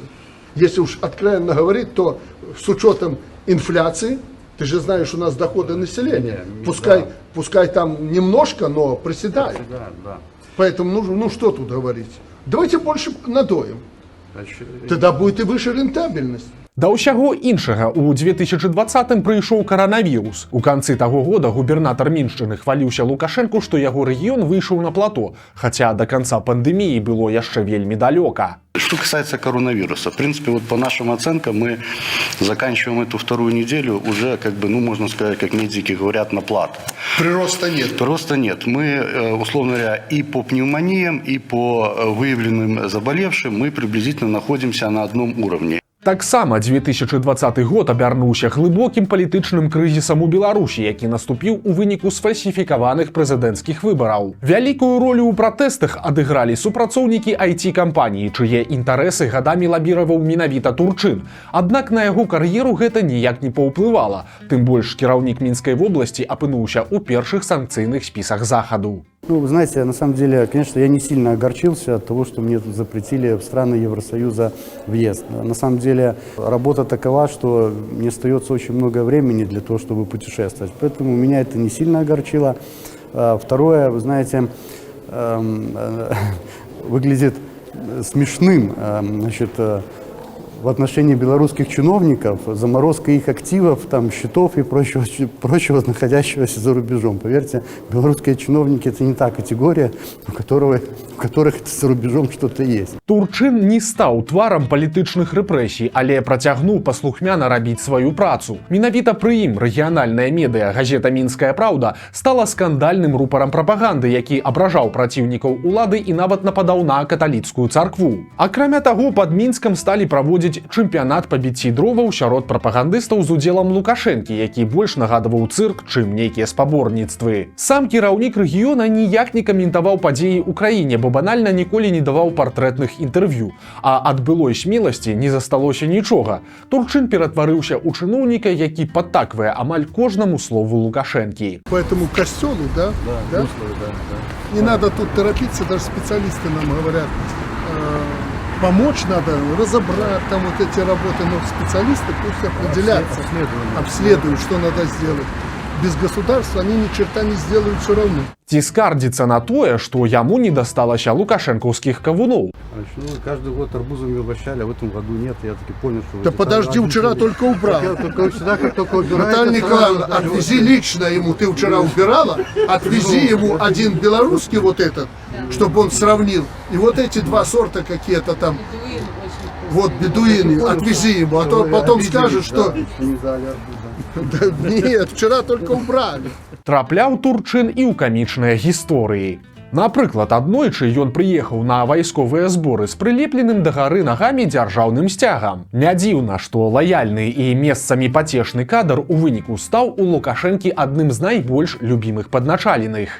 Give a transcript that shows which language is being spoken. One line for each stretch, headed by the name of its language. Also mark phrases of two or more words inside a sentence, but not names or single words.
Russian: Если уж откровенно говорить, то с учетом инфляции, ты же знаешь, у нас доходы населения. Пускай там немножко, но приседает. Да. Поэтому ну что тут говорить? Давайте больше надоем. Тогда будет и выше рентабельность.
Belarusian: Да ўсяго іншага, у 2020-м прыйшоў каранавірус. У канцы таго года губернатар Міншчыны хваліўся Лукашэнку, што яго рэгіён выйшаў на плато, хаця да канца пандэміі было яшчэ вельмі далёка.
Russian: Что касается коронавируса, в принципе, вот по нашим оценкам мы заканчиваем эту вторую неделю уже, как бы, ну, можно сказать, как медики говорят, на плато. Прироста нет. Прироста нет. Мы, условно говоря, и по пневмониям, и по выявленным заболевшим мы приблизительно находимся на одном уровне.
Belarusian: Таксама 2020 год абярнуўся глыбокім палітычным крызісам у Беларусі, які наступіў у выніку сфальсіфікаваных прэзідэнцкіх выбараў. Вялікую ролю ў пратэстах адыгралі супрацоўнікі IT-кампаніі, чые інтарэсы гадамі лабіраваў менавіта Турчын. Аднак на яго кар'еру гэта ніяк не паўплывала. Тым больш кіраўнік Мінскай вобласці апынуўся ў першых санкцыйных спісах захаду.
Russian: Ну, вы знаете, на самом деле, конечно, я не сильно огорчился от того, что мне тут запретили в страны Евросоюза въезд. На самом деле, работа такова, что не остается очень много времени для того, чтобы путешествовать. Поэтому меня это не сильно огорчило. Второе, вы знаете, выглядит смешным, значит, в отношении белорусских чиновников заморозка их активов, там, счетов и прочего, находящегося за рубежом. Поверьте, белорусские чиновники – это не та категория, у которых за рубежом что-то есть.
Belarusian: Турчын не стаў тварам палітычных рэпрэсій, але працягнуў паслухмяна рабіць сваю працу. Менавіта пры ім рэгіянальная медыа газета «Мінская праўда» стала скандальным рупарам прапаганды, які абражаў праціўнікаў улады і нават нападаў на каталіцкую царкву. Акрамя таго, пад Мінскам сталі праводзіць чэмпіянат па біцці дроваў сярод прапагандыстаў з удзелам Лукашэнкі, які больш нагадваў цырк, чым нейкія спаборніцтвы. Сам кіраўнік рэгіёна ніяк не каментаваў падзеі ў краіне, бо банальна ніколі не даваў партрэтных інтэрв'ю. А ад былой смеласці не засталося нічога. Турчын ператварыўся ў чыноўніка, які падтаквае амаль кожнаму слову Лукашэнкі.
Russian: Поэтому костелу, да? Не надо тут торопиться, даже специалисты нам говорят, помочь надо, разобрать там вот эти работы, но специалисты пусть определяются, обследуют, что надо сделать. Без государства они ни черта не сделают все равно.
Belarusian: Ці скардзіцца на тое, што яму не дасталася лукашэнкаўскіх кавуноў.
Russian: Ну, каждый год арбузами угощали, а в этом году нет. Я таки понял, что... Да подожди, вчера только убрал. Наталья Николаевна, отвези лично ему, ты вчера убирала, отвези ему один белорусский вот этот, чтобы он сравнил. И вот эти два сорта какие-то там, вот бедуины, отвези ему, а то потом скажут, что... Да нет, вчера только убрали.
Belarusian: Трапляў Турчын і ў камічныя гісторыі. Напрыклад, аднойчы ён прыехаў на вайсковыя зборы з прылепленым да гары нагамі дзяржаўным сцягам. Не дзіўна, што лаяльны і месцамі пацешны кадр у выніку стаў у Лукашэнкі адным з найбольш любімых падначаленых.